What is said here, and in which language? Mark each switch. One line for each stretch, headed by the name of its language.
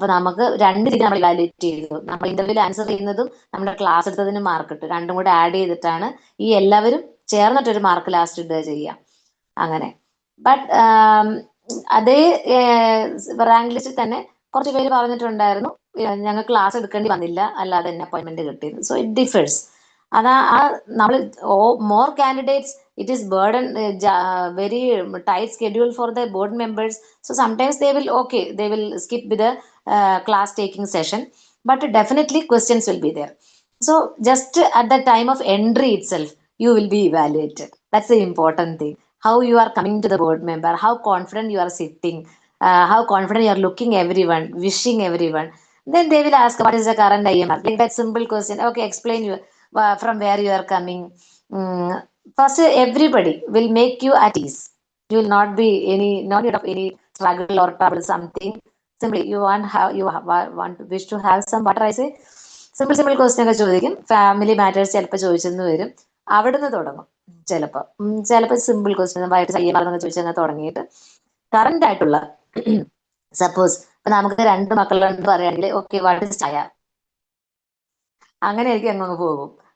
Malayalam: അപ്പൊ നമുക്ക് രണ്ട് രീതി നമ്മൾ ഇവാലുവേറ്റ് ചെയ്തു. നമ്മൾ ഇന്റർവ്യൂവിൽ ആൻസർ ചെയ്യുന്നതും നമ്മുടെ ക്ലാസ് എടുത്തതിന് മാർക്ക് ഇട്ടു, രണ്ടും കൂടെ ആഡ് ചെയ്തിട്ടാണ് ഈ എല്ലാവരും ചേർന്നിട്ടൊരു മാർക്ക് ലാസ്റ്റ് ഇടുക ചെയ്യുക. അങ്ങനെ. ബട്ട് അതേ റാങ്ക് ലിസ്റ്റിൽ തന്നെ കുറച്ച് പേര് പറഞ്ഞിട്ടുണ്ടായിരുന്നു, ഞങ്ങൾ ക്ലാസ് എടുക്കേണ്ടി വന്നില്ല, അല്ലാതെ തന്നെ അപ്പോയിന്റ്മെന്റ് കിട്ടിയത്.
English: So it differs.
Malayalam: അതാ നമ്മൾ
English: More candidates, it is burden, very tight schedule for the board members. So sometimes they will, okay, they will skip with the class taking session, but definitely questions will be there. So just at the time of entry itself, you will be evaluated. That's the important thing. How you are coming to the board member, how confident you are sitting, how confident you are looking everyone, wishing everyone. Then they will ask, what is the current IMR? Like that simple question. Okay, explain you from where you are coming. First, everybody will make you at ease. You will not be no need of any struggle or trouble, something. Simply you want to wish to have some, what I say, simple question
Malayalam: ഒക്കെ ചോദിക്കും. Family matters ചിലപ്പോൾ ചോദിച്ചെന്ന് വരും. അവിടുന്ന് തുടങ്ങും. ചിലപ്പോൾ simple question വൈകിട്ട് ചെയ്യുന്നതൊക്കെ ചോദിച്ചങ്ങ് തുടങ്ങിയിട്ട് കറന്റ് ആയിട്ടുള്ള, സപ്പോസ് ഇപ്പൊ നമുക്ക് 2 മക്കളുണ്ട് പറയുകയാണെങ്കിൽ, ഓക്കെ, വാട്ട് ഇസ് ചായ, അങ്ങനെ ആയിരിക്കും അങ്ങ് പോകും.